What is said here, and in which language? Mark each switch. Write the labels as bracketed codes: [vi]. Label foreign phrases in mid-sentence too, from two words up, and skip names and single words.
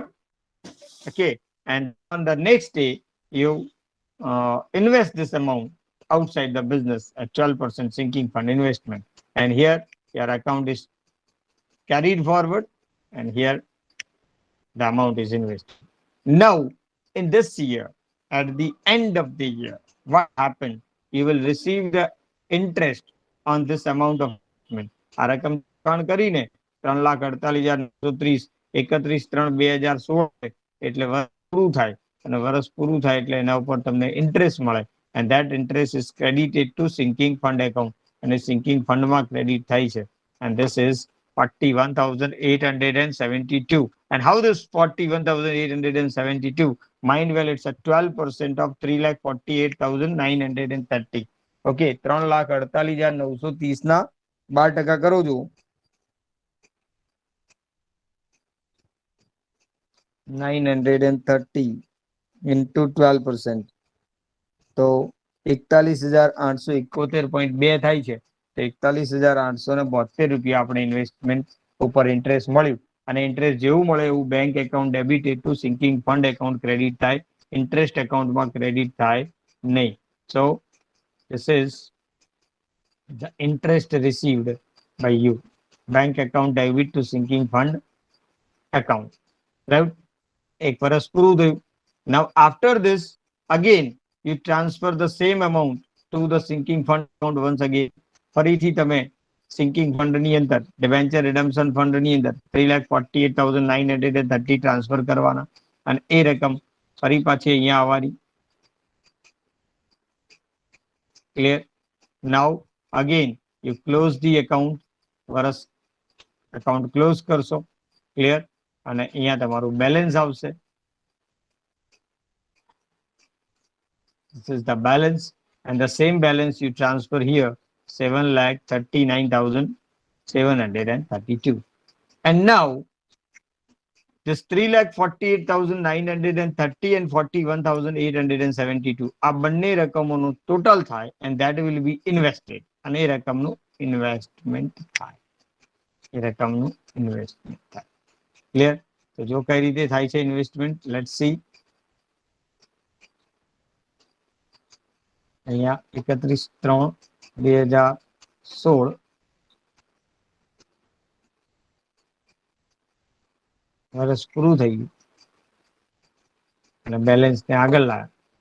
[en] Okay, and on the next day you invest this amount outside the business at 12% sinking fund investment, and here your account is carried forward, and here the amount is invested. Now in this year, at the end of the year, what happened? You will receive the interest on this amount of investment. [gu] આ રકમ કરીને 3,48,930 31/3/2016 એટલે વર્ષ પૂરું થાય, અને વર્ષ પૂરું થાય એટલે એના ઉપર તમને ઇન્ટરેસ્ટ મળે, [en] and that interest is credited to sinking fund account, [gu] અને sinking fund માં ક્રેડિટ થાય છે, [en] and this is 41,872. And how this 41,872? Mind well, it's a 12% of 3,48,930. [gu] Okay, 3,48,930 ના 12% કરો છો. [en] 930 into 12%. [gu] તો 41,871.2 થાય છે. તો 41,872 રૂપિયા આપણે ઇન્વેસ્ટમેન્ટ ઉપર ઇન્ટરેસ્ટ મળ્યું, અને ઇન્ટરેસ્ટ જેવું મળે એવું [en] bank account debited to sinking fund account [gu] ક્રેડિટ થાય, ઇન્ટરેસ્ટ એકાઉન્ટમાં ક્રેડિટ થાય નહીં. [en] સો this is the interest received by you. Bank account debit to sinking fund account. Right? [gu] એક વર્ષ પૂરું થયું. [en] Now after this, again you transfer the same amount to the sinking fund account once again. [gu] ફરીથી તમે [en] sinking fund [gu] ની અંદર [en] debenture redemption fund [gu] ની અંદર 3,48,930 ટ્રાન્સફર કરવાના અને એ રકમ ફરી પાછી અહીંયા આવવાની. [en] Clear? Now again you close the account. [gu] વર્ષ [en] account close [gu] કરશો. Clear? અને અહીંયા તમારું બેલેન્સ આવશે. [en] This is the balance, and the same balance you transfer here, 7,39,732. And now this 3,48,930 and 41,872 [gu] આ બંને રકમોનું ટોટલ થાય [en] and that will be invested. અને એ રકમનું ઇન્વેસ્ટમેન્ટ થાય. એ રકમનું ઇન્વેસ્ટમેન્ટ થાય. ક્લિયર? તો જો કઈ રીતે થાય છે ઇન્વેસ્ટમેન્ટ, let's see. અહીંયા 31/3/2016 વર્ષ પૂરું થઈ ગયું અને બેલેન્સ ને આગળ લાવ્યા.